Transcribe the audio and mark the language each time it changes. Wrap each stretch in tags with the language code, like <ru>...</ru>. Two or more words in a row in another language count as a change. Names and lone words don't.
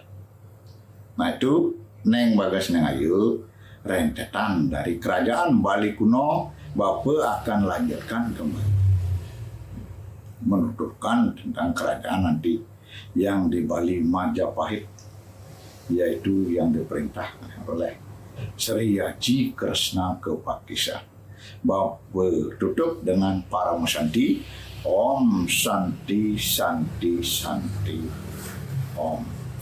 <id>Nah, itu Neng Bagas Neng Ayu, rentetan dari Kerajaan Bali kuno, Bapak akan lanjutkan kembali menuturkan tentang kerajaan nanti yang di Bali Majapahit, yaitu yang diperintahkan oleh Sri Haji Kresna Kepakisa. Bapak tutup dengan para Santi.</id> <sa>Om Santi Santi Santi Om.</sa>